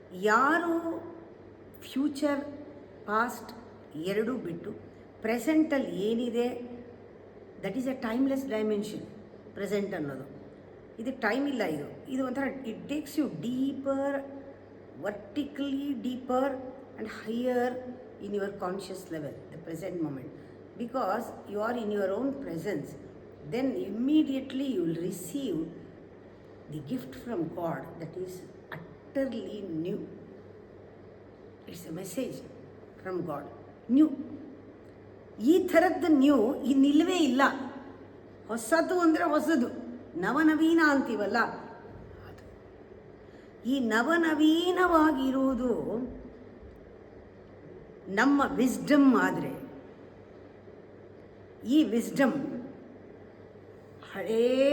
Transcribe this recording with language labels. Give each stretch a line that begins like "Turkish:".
Kannada: ಯಾರು future past ಎರಡೂ ಬಿಟ್ಟು ಪ್ರೆಸೆಂಟಲ್ಲಿ ಏನಿದೆ,
English: That is a timeless dimension.
Kannada: Present ಅನ್ನೋದು ಇದು ಟೈಮ್ ಇಲ್ಲ, ಇದು ಒಂಥರ
English: It takes you deeper, vertically deeper and higher in your conscious level, the present moment. Because you are in your own presence, then immediately you will receive the gift from God that is utterly new. It's a message from God, new.
Kannada: ಈ ಥರದ್ದು new ಇನ್ನಿಲ್ಲವೇ ಇಲ್ಲ. ಹೊಸದು ಅಂದರೆ ಹೊಸದು, ನವನವೀನ ಅಂತೀವಲ್ಲ ಅದು. ಈ ನವನವೀನವಾಗಿರುವುದು ನಮ್ಮ ವಿಸ್ಡಮ್. ಆದರೆ ಈ ವಿಸ್ಡಮ್ ಹಳೇ